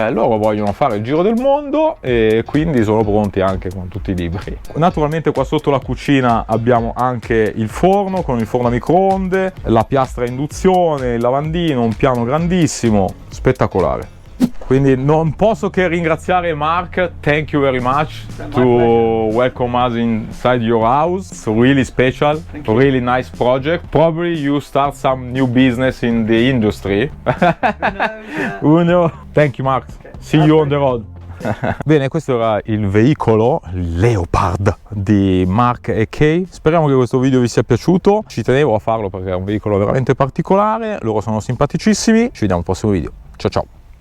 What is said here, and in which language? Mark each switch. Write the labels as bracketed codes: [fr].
[it] Loro vogliono fare il giro del mondo e quindi sono pronti anche con tutti i libri. Naturalmente qua sotto la cucina abbiamo anche il forno con il forno a microonde, la piastra a induzione, il lavandino, un piano grandissimo, spettacolare. Quindi non posso che ringraziare Mark. [en] Thank you very much to welcome us inside your house. It's really special, really nice project. Probably you start some new business in the industry. Who knows? Thank you, Mark. See you on the road. [it] Bene, questo era il veicolo Leopard di Mark e Kay. Speriamo che questo video vi sia piaciuto, ci tenevo a farlo perché è un veicolo veramente particolare, loro sono simpaticissimi. Ci vediamo al prossimo video, ciao ciao.